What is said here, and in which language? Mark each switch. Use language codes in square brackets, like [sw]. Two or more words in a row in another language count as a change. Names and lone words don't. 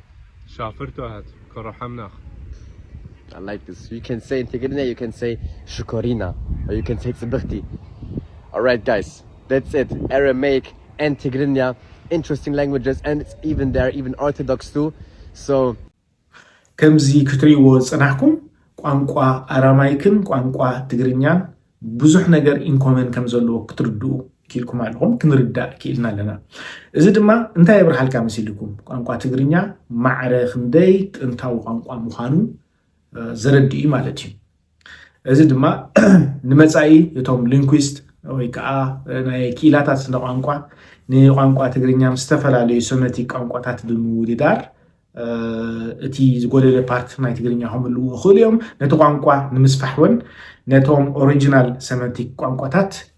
[en] شافرتوهات كرحمناخ. I like this. You can say in Tigrinya, you can say shukorina, or you can say tzibirti. Alright guys, that's it. Aramaic and Tigrinya, interesting languages, and they're even Orthodox too. So [ti] ከምዚ ክትሪእዎ ጽናሕኩም ቋንቋ አራማይክን ቋንቋ ትግርኛን ብዙሕ ነገር ኢንኮመን ከም ዘለዎ ክትርድኡ ኪልኩም ኣለኹም ክንርዳእ ኪልና ኣለና እዚ ድማ እንታይ የብርሃልካ መሲልኩም ቋንቋ ትግርኛ ማዕረ ክንደይ ጥንታዊ ቋንቋ ምዃኑ ዘረድኢ ማለት እዩ እዚ ድማ ንመጻኢ እቶም ሊንጉዊስት ወይ ከዓ ናይ ኪላታት ስነ ቋንቋ ንቋንቋ ትግርኛ ዝተፈላለዩ ሴሜቲክ ቋንቋታት ብምውድዳር እቲ ዝጎደለ ፓርት ናይ ትግርኛ ከምልዎ ይኽእሉ እዮም ነቲ ቋንቋ ንምስፋሕ እውን ነቶም [en] original Semitic [ti] ቋንቋታት